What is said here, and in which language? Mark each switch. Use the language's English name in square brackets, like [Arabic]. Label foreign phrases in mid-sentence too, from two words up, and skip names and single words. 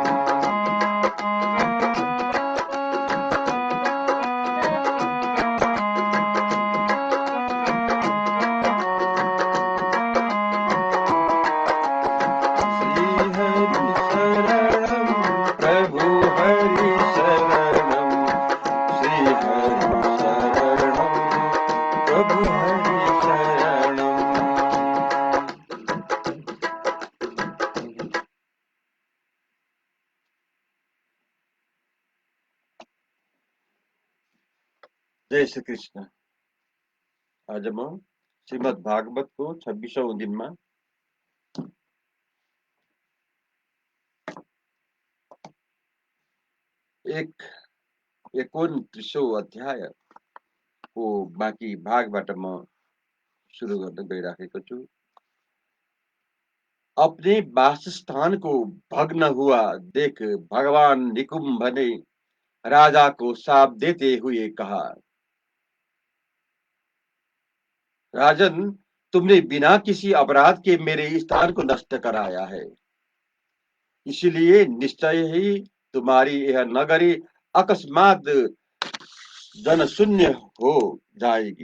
[Sanskrit] श्री हरि शरणं प्रभु हरि शरणं श्री हरि शरणं प्रभु हरि शरणं। [Hindi] जय श्री कृष्ण। आज हम श्रीमद् भागवत को 26वां दिन में एक 29 अध्याय को [Nepali] बाँकी भागबाट म सुरु गर्न गइराखेको छु। [Hindi] अपने वासस्थान को भग्न हुआ देख भगवान निकुंभ ने राजा को शाप देते हुए कहा, राजन, तुमने बिना किसी अपराध के मेरे स्थान को नष्ट कराया है, इसलिए निश्चय ही तुम्हारी यह नगरी अकस्मात जनशून्य हो जाएगी।